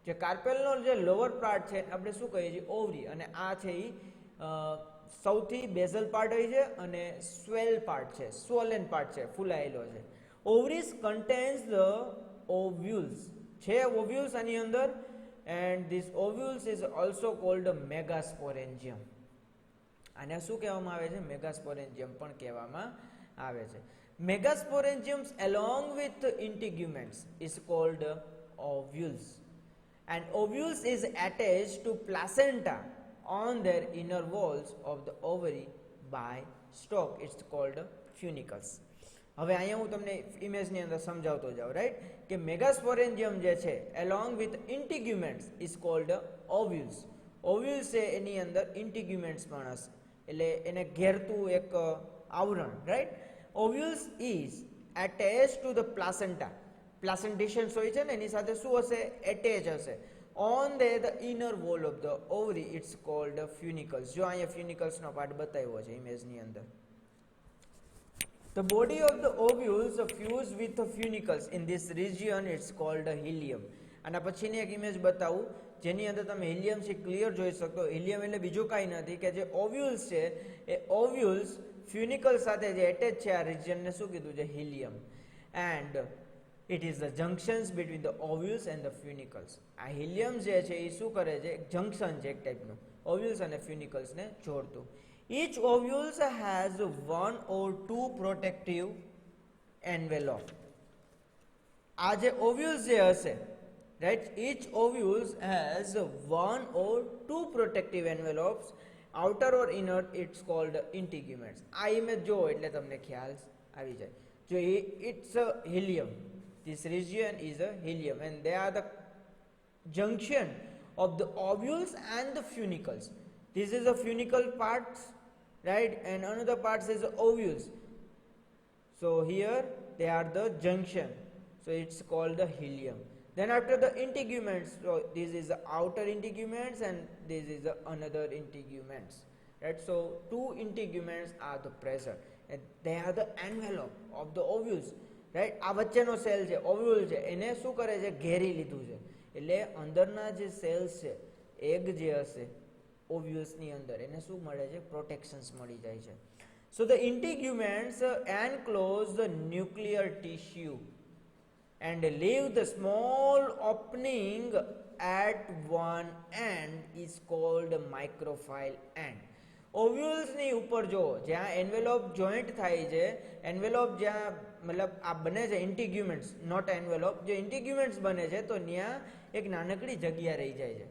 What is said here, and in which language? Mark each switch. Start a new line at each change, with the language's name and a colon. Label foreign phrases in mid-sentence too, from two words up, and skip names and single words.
Gujarati: જે કાર્પેલનો જે
English: lower part
Gujarati: છે આપણે શું કહીએ છીએ ઓવરી, અને આ છે એ સૌથી
English: basal part
Gujarati: હોય છે અને
English: swell part
Gujarati: છે,
English: swollen part
Gujarati: છે, ફૂલાયેલો છે.
English: ovaries contains the ovules,
Gujarati: છે ઓવ્યુલ્સ આની અંદર,
English: and this ovules is also called megasporangium.
Gujarati: આને શું કહેવામાં આવે છે? મેગાસ્પોરેન્જિયમ પણ કહેવામાં આવે છે.
English: Megasporangiums along with integuments is called ovules, and ovules is attached to placenta on their inner walls of the ovary by stalk. It's called funicles.
Gujarati: હવે અહીંયા હું તમને ઇમેજની અંદર સમજાવતો જાઉં, રાઈટ, કે મેગાસ્પોરેન્જિયમ જે છે
English: along with integuments is called ovules.
Gujarati: ઓવ્યુલ્સ છે એની અંદર ઇન્ટિગ્યુમેન્ટ્સ પણ હશે, એટલે એને ઘેરતું એક આવરણ, રાઈટ.
English: Ovules is attached to the placenta.
Gujarati: Placentation હોય છે ને એની સાથે શું હશે? એટેચ હશે.
English: On the inner wall of the ovary it's called funicles.
Gujarati: જો અહીંયા funicles નો પાર્ટ બતાવ્યો છે ઇમેજની અંદર.
English: The body of the ovules fuse with the funicles in this region it's called helium.
Gujarati: આના પછીની એક ઇમેજ બતાવું જેની અંદર તમે હિલિયમ છે ક્લિયર જોઈ શકો. હિલિયમ એટલે બીજું કાંઈ નથી કે જે ઓવ્યુલ્સ છે એ
English: ovules funicle
Gujarati: સાથે જે એટેચ છે આ રિજિયનને શું કીધું છે? હિલિયમ.
English: and it is the junctions between the ovules and the funicles.
Gujarati: આ હિલિયમ જે છે એ શું કરે છે? એક જંક્શન છે એક ટાઈપનું ઓવ્યુલ્સ અને ફ્યુનિકલ્સને જોડતું.
English: Each ovules has one or two protective envelope.
Gujarati: આ જે ઓવ્યુલ્સ જે હશે,
English: right, each ovules has one or two protective envelopes, outer or inner, it's called integuments.
Gujarati: આ ઇમેજ જો એટલે તમને ખ્યાલ આવી જાય.
English: જો it's a helium, this region is a helium and they are the junction of the ovules and the funicles. This is the funicle parts, right, and another part is the ovules. So here they are the junction, so it's called the helium. Then after the integuments, so this is the outer integuments and this is the another integuments, right. So two integuments are the present and they are the envelope of the ovules, right.
Gujarati: આ વચ્ચેનો સેલ છે ઓવ્યુલ છે એને શું કરે છે? ઘેરી લીધું છે. એટલે અંદરના જે સેલ્સ છે એગ જે હશે ઓવ્યુલ્સની અંદર એને શું મળે છે? પ્રોટેક્શન્સ મળી જાય છે.
English: So the integuments enclose the nuclear tissue and leave the small opening at one end is called micropyle end.
Gujarati: ઓવ્યુલ્સ ની ઉપર જો જ્યાં
English: envelope joint
Gujarati: થાય છે, એન્વેલોપ જ્યાં મતલબ આ બને છે
English: integuments, not envelope,
Gujarati: જે ઇન્ટિગ્યુમેન્ટ્સ બને છે તો ત્યાં એક નાનકડી જગ્યા રહી જાય છે.